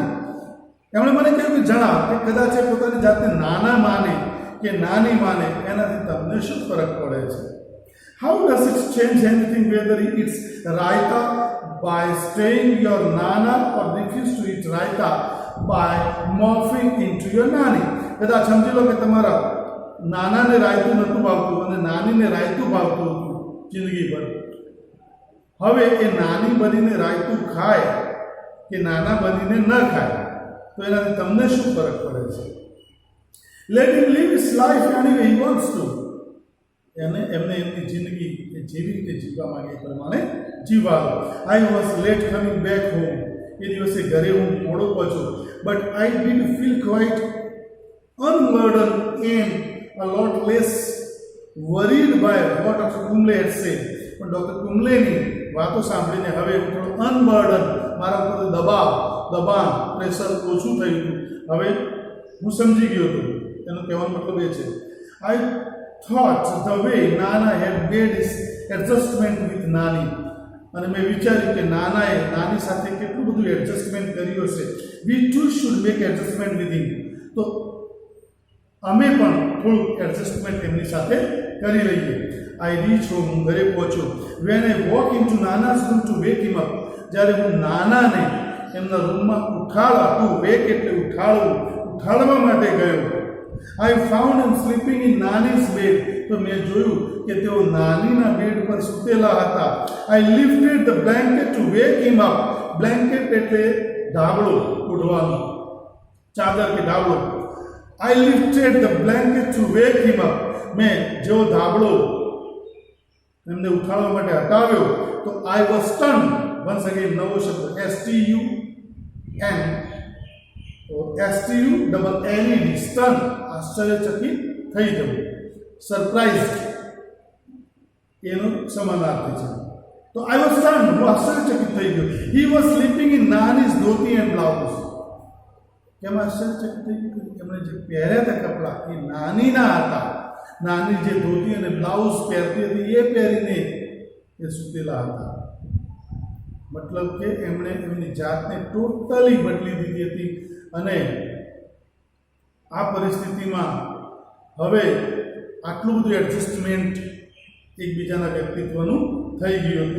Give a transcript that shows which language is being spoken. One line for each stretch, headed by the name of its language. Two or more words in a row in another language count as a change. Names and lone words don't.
Gujarati: એમણે મને કહ્યું કે જણાવ કે કદાચ એ પોતાની જાતને નાના માને કે નાની માને, એનાથી તમને શું ફરક પડે છે?
English: How does it change anything whether he eats raita by staying your Nana or refuse to eat raita by morphing into your Nani?
Gujarati: કદાચ સમજી લો કે તમારા નાનાને રાયતું નહોતું ભાવતું અને નાનીને રાયતું ભાવતું હતું જિંદગીભર. હવે એ નાની બનીને રાયતું ખાય કે નાના બનીને ન ખાય તો એનાથી તમને શું ફરક પડે છે?
English: Let him live his life any way he wants to.
Gujarati: એમને એમની જિંદગી જેવી રીતે જીવવા માંગે એ પ્રમાણે જીવવા.
English: I was late coming back home.
Gujarati: એ દિવસે ઘરે હું મોડો પહોંચ્યો.
English: But I did feel quite unburdened and a lot less worried by what Dr. Kumble had said.
Gujarati: પણ ડૉક્ટર કુંબલેની વાતો સાંભળીને હવે હું થોડો અનબર્ડન, મારા ઉપર દબાણ પ્રેશર ઓછું થયું હતું. હવે હું સમજી ગયો હતો. એનો કહેવાનો મતલબ એ છે,
English: I thought the way Nana had made his adjustment with Nani.
Gujarati: અને મેં વિચાર્યું કે નાનાએ નાની સાથે કેટલું બધું એડજસ્ટમેન્ટ કર્યું હશે.
English: We too should make adjustment with him.
Gujarati: તો અમે પણ થોડું એડજસ્ટમેન્ટ એમની સાથે કરી લઈએ.
English: I reached home.
Gujarati: હું ઘરે પહોંચ્યો.
English: When I walk into Nana's room to wake him up.
Gujarati: જ્યારે હું નાનાને એમના રૂમમાં ઉઠાડવા,
English: to wake
Gujarati: એટલે ઉઠાડવા માટે ગયો.
English: I found him sleeping in Nani's bed.
Gujarati: તો મેં જોયું કે તેઓ નાનીના બેડ પર સૂતેલા હતા.
English: I lifted the blanket to wake him up.
Gujarati: Blanket એટલે ધાબળો, ઓઢવાનો, ચાદર કે ધાબળો.
English: I lifted the blanket to wake him up.
Gujarati: મેં જેવો ધાબળો એમને ઉઠાડવા માટે હટાવ્યો તો
English: I was stunned. once again
Gujarati: નવો શબ્દ
English: STUNNED, stun,
Gujarati: આશ્ચર્યચકિત થઈ જવું, સરપ્રાઇઝ એનો સમાનાર્થી છે.
English: તો I was stunned,
Gujarati: હું આશ્ચર્યચકિત થઈ ગયો.
English: He was sleeping in Nani's dhoti and blouse.
Gujarati: કેમ આશ્ચર્યચકિત થઈ ગયું? એમણે જે પહેર્યા હતા કપડાં એ નાનીના હતા. નાની જે ધોતી અને બ્લાઉઝ પહેરતી હતી એ પહેરીને એ સૂતેલા હતા. મતલબ કે એમણે એમની જાતને ટોટલી બદલી દીધી હતી અને આ પરિસ્થિતિમાં હવે આટલું બધું એડજસ્ટમેન્ટ એકબીજાના વ્યક્તિત્વનું થઈ ગયું હતું.